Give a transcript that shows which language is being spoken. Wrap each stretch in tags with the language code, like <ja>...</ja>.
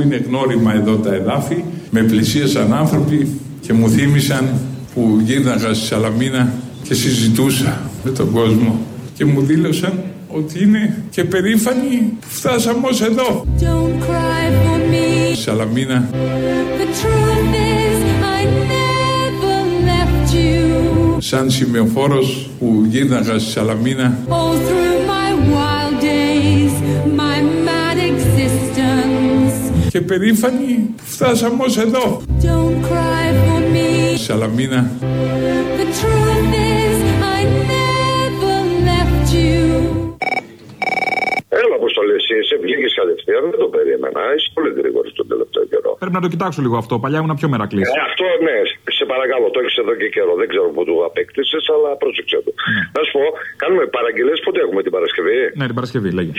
<el>Είναι γνώριμα εδώ τα εδάφη. Με πλησίασαν άνθρωποι και μου θύμισαν που γύρναγα στη Σαλαμίνα και συζητούσα με τον κόσμο. Και μου δήλωσαν ότι είναι και περήφανοι που φτάσαμε ως εδώ.</el> <en>Don't cry for me.</en> <el>Σαλαμίνα.</el> <en>The truth is I never left you.</en> <el>Σαν σημειοφόρος που γύρναγα στη Σαλαμίνα.</el> <en>All through my wild days, my mad existence.</en> <el>Και περήφανοι που φτάσαμε ως εδώ.</el> <en>Don't cry for me.</en> <el>Σαλαμίνα.</el> <en>The truth is I never left you.</en> <el>Έλα, Αποστολή, εσύ βγήκε κατευθείαν, δεν το περίμενα. Είσαι πολύ γρήγορο τον τελευταίο καιρό. Πρέπει να το κοιτάξω λίγο αυτό. Παλιά ήμουν πιο μερακλή. Αυτό, ναι, σε παρακαλώ, το έχει εδώ και καιρό. Δεν ξέρω πού το απέκτησε, αλλά πρόσεξε το. Να σου πω, κάνουμε παραγγελίες. Πότε έχουμε την Παρασκευή? Ναι, την Παρασκευή, λέγει.</el>